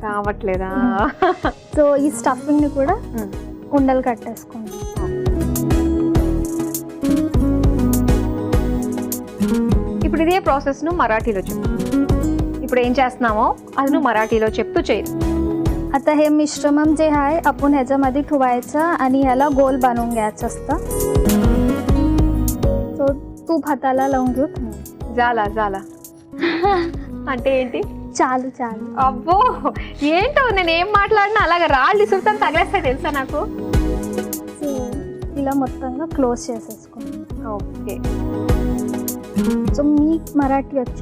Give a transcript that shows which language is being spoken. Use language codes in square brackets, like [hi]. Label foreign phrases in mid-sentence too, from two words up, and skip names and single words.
[te] రావట్లేదా? సో ఈ స్టఫింగ్ ని కూడా ఉండలు కట్టేసుకోండి. ఇప్పుడు ఇదే ప్రాసెస్ ను మరాఠీలో చెప్పు. ఇప్పుడు ఏం చేస్తున్నామో అది నువ్వు మరాఠీలో చెప్తూ చేయరు. [mr] आता हे मिश्रमम जे आहे आपण ह्याच्यामध्ये ठेवायचं आणि ह्याला गोल बनवून घ्यायचं असतं. సో तूप हाताला लावून घेऊ. [te] जाला అంటే ఏంటి? చాలు. అబ్బో, ఏంటో నేను ఏం మాట్లాడినా అలాగే రాళ్ళు ఇసురుతాను తగిలేస్తాయి తెలుసా నాకు. సో ఇలా మొత్తంగా క్లోజ్ చేసేసుకోండి. ఓకే. సో మీకు మరాఠీ వచ్చు